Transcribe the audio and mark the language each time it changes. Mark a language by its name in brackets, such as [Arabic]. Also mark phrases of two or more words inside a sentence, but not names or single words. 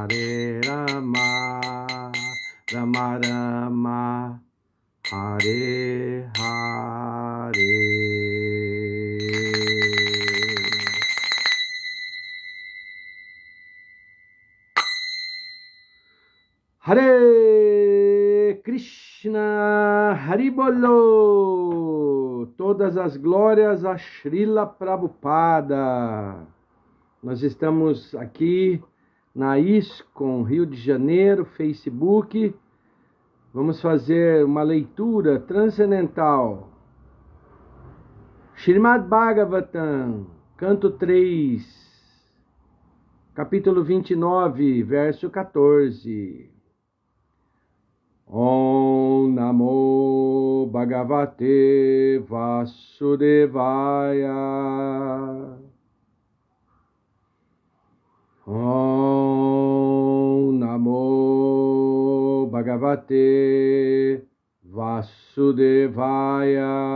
[Sanskrit] Rama Rama Hare Hare Hare Krishna, Haribolo, [Portuguese] todas as glórias a Srila Prabhupada. Nós estamos aqui na ISKCON, Rio de Janeiro, Facebook. Vamos fazer uma leitura transcendental. Srimad Bhagavatam, canto 3, capítulo 29, verso 14. [Sanskrit] Om Namo Bhagavate Vasudevaya. Om Namo Bhagavate Vasudevaya.